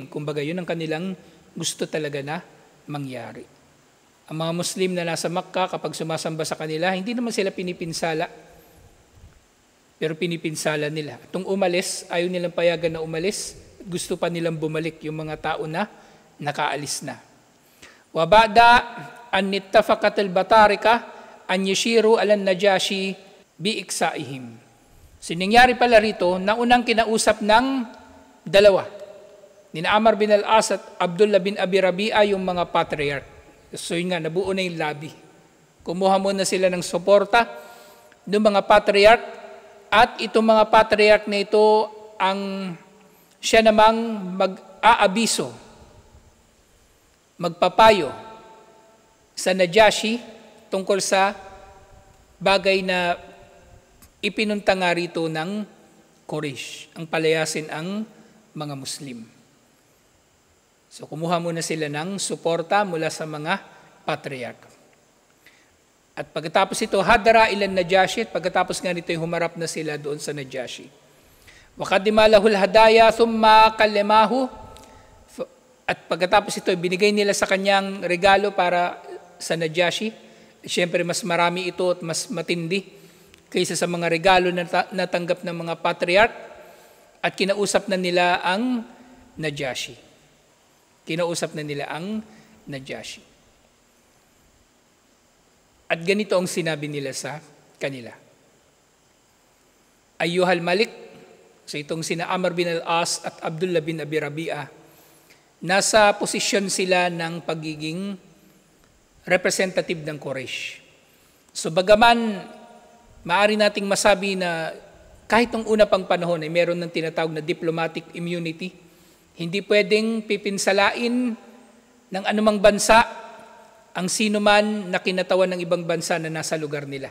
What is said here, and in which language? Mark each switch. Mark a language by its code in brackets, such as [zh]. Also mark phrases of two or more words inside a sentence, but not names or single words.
[tl] Kumbaga, yun ang kanilang gusto talaga na mangyari. Ang mga Muslim na nasa Makkah, kapag sumasamba sa kanila, hindi naman sila pinipinsala. Pero pinipinsala nila. Itong umalis, ayaw nilang payagan na umalis. Gusto pa nilang bumalik yung mga tao na nakaalis na. [ar] وبعد أن اتفقت البطارقة أن يشيروا على النجاشي بإقصائهم. [tl] So nangyari pala rito na unang kinausap ng dalawa. Nina Amr bin al-As at Abdullah bin Abi Rabi'a yung mga patriarch. So yun nga, nabuo na yung lobby. Kumuha muna sila ng suporta ng mga patriarch at itong mga patriarch na ito ang siya namang mag-aabiso, magpapayo sa Najashi tungkol sa bagay na ipinunta nga rito ng Quraysh, ang palayasin ang mga Muslim. So kumuha muna sila ng suporta mula sa mga patriarch. At pagkatapos ito, [ar] حضر إلى النجاشي, [tl] at pagkatapos nga nito humarap na sila doon sa Najashi. [ar] وَقَدِّمَ لَهُ الْهَدَايَا ثُمَّ كَلَّمَهُ. [tl] At pagkatapos ito, binigay nila sa kanyang regalo para sa Najashi. Siyempre, mas marami ito at mas matindi kaysa sa mga regalo na natanggap ng mga patriarch. At kinausap na nila ang Najashi. Kinausap na nila ang Najashi. At ganito ang sinabi nila sa kanila. [ar] أيها الملك, [tl] so itong sina Amr bin al-As at Abdullah bin Abi Rabi'ah, nasa posisyon sila ng pagiging representative ng Quraysh. So bagaman maaari nating masabi na kahit nung una pang panahon ay meron ng tinatawag na [en] diplomatic immunity, [tl] hindi pwedeng pipinsalain ng anumang bansa ang sino man na kinatawan ng ibang bansa na nasa lugar nila.